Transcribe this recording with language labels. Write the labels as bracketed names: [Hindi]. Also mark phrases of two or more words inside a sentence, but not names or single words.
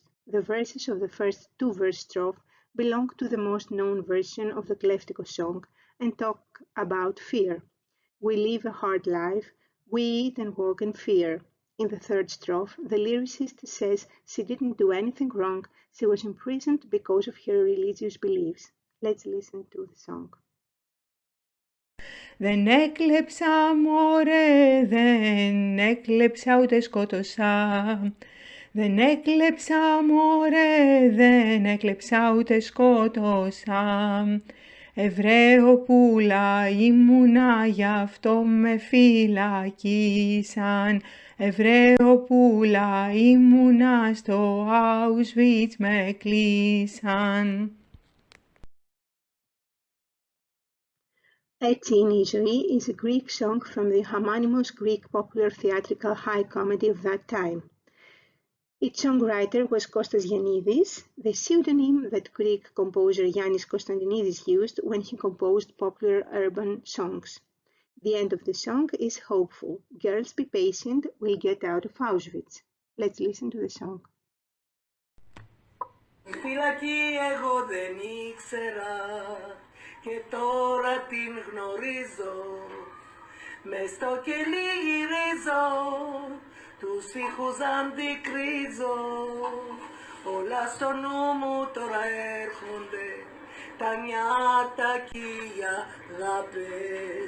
[English] The verses of the first two-verse strophe belong to the most known version of the Kleftiko song and talk about fear. We live a hard life, we eat and work in fear. In the third strophe, the lyricist says she didn't do anything wrong, she was imprisoned because of her religious beliefs. Let's listen to the song. [Greek] Δεν έκλεψα μωρέ, δεν έκλεψα ούτε σκότωσα. Δεν έκλεψα μωρέ, δεν έκλεψα ούτε σκότωσα. Εβραίο πουλα ήμουνα, γι' αυτό με φυλακίσαν. Εβραίο πουλα ήμουνα, στο Auschwitz με κλείσαν. [English] A Teenagery is a Greek song from the homonymous Greek popular theatrical high comedy of that time. Its songwriter was Kostas Yannidis, the pseudonym that Greek composer Yannis Konstantinidis used when he composed popular urban songs. The end of the song is hopeful. Girls, be patient, we'll get out of Auschwitz. Let's listen to the song. [Greek] Φυλακή εγώ δεν ήξερα και τώρα την γνωρίζω. Μες στο κελί γυρίζω, τους ήχους αντικρίζω. Όλα στο νου μου τώρα έρχονται, τα νιάτα κι οι αγάπες.